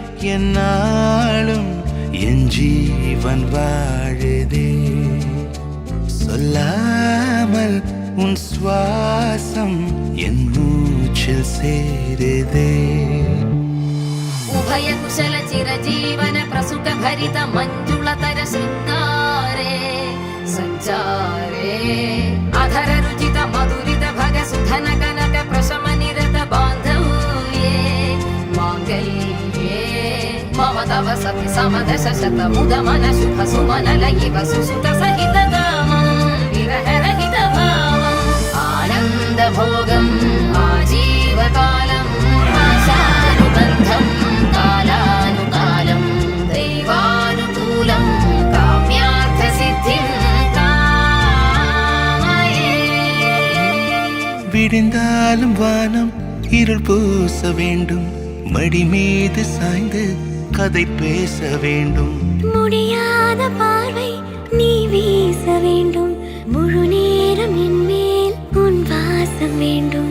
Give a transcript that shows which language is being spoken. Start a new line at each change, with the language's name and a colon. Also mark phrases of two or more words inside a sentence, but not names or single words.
Tamil: என்னாலும் என் ஜீவன் வாழுதே சொல்லாமல் உன் சுவாசம் என் மூச்சில் சேருதே
Sanskrit: उभय कुशल चिरजीवन प्रसुत भरित मञ्जुलतर शृङ्गारे सञ्चारे अधर रुचित मधुरित भग सुधन कनक प्रशम निरत बान्धव्ये माङ्गल्ये मम तव सति समदश शत मुद मन शुभ सुमन लयिव सुसुत सहित कामं विरह रहित भावम् आनन्द भोगम् आजीवकालम् आशानुबन्धम् कालानुकालं दैवानुकूलं काम्यार्थसिद्धिं कामये
Tamil: விடிந்தாலும் வானம் இருள் பூச வேண்டும் மடி மீது சாய்ந்து கதை பேச வேண்டும் முடியாத பார்வை நீ வீச வேண்டும் முழு நேரம் என் மேல் உன் வாசம் வேண்டும்